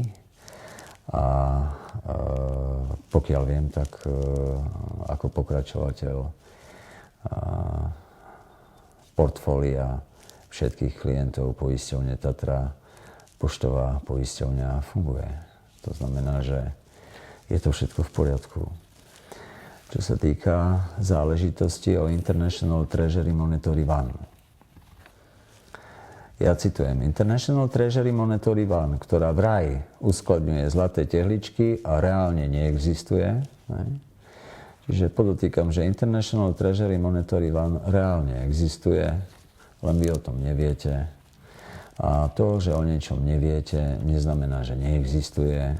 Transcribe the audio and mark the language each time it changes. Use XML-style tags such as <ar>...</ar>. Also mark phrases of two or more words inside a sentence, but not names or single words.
<sk>A pokiaľ viem, tak ako pokračovateľ portfólia všetkých klientov poisťovne Tatra Poštová poisťovňa funguje. To znamená, že je to všetko v poriadku. Čo sa týka záležitosti o International Treasury Monetary One. Ja citujem, International Treasury Monetary One, ktorá vraj uskladňuje zlaté tehličky a reálne neexistuje. Ne? Čiže podotýkam, že International Treasury Monetary One reálne existuje, len vy o tom neviete. A to, že o niečom neviete, neznamená, že neexistuje.</sk>